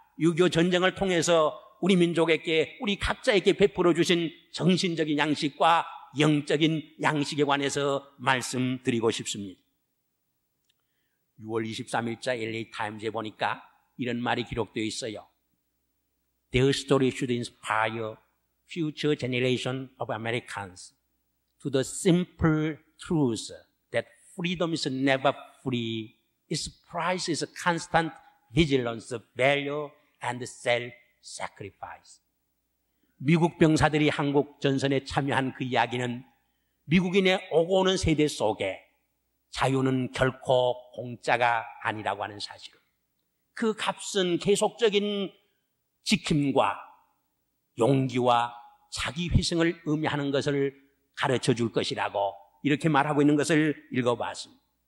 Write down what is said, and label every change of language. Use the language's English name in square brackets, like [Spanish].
[Korean] 6.25 전쟁을 통해서 우리 민족에게, 우리 각자에게 베풀어 주신 정신적인 양식과 영적인 양식에 관해서 말씀드리고 싶습니다. 6월 23일자 LA 타임즈에 보니까 이런 말이 기록되어 있어요. [English] Their story should inspire future generation of Americans to the simple truth that freedom is never free. Its price is constant vigilance, value, and self-sacrifice. [Korean] 미국 병사들이 한국 전선에 참여한 그 이야기는 미국인의 오고 오는 세대 속에 자유는 결코 공짜가 아니라고 하는 사실을, 그 값은 계속적인 지킴과 용기와 자기 희생을 의미하는 것을 가르쳐 줄 것이라고 이렇게 말하고 있는 것을 읽어봤습니다.